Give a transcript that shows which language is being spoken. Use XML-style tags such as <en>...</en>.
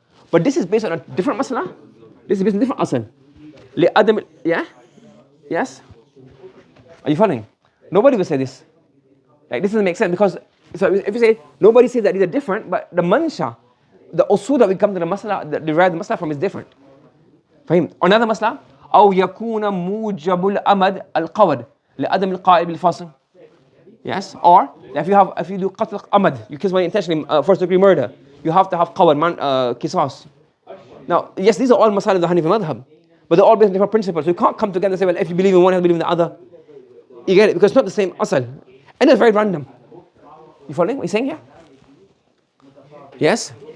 <en>But this is based on a different masla. This is based on a different asal. Adam, yeah? Yes? Are you following? Nobody will say this. Like, this doesn't make sense because, so if you say, nobody says that these are different, but the mansha, the usul that we come to the masla, that derive the masla from is different.</en> <ar>فهمت?</ar> <en>Another masla,</en> <ar>أو يكون موجب الأمد القود لعدم القائل بالفصل.</ar> <en>Yes, or if you do qatl amad, you kill somebody intentionally, first degree murder, you have to have qawad, qisas. Now, yes, these are all masail of the Hanafi madhab, but they're all based on different principles. So you can't come together and say, well, if you believe in one, you have to believe in the other. You get it? Because it's not the same asal. And it's very random. You following what he's saying here? Yes?</en>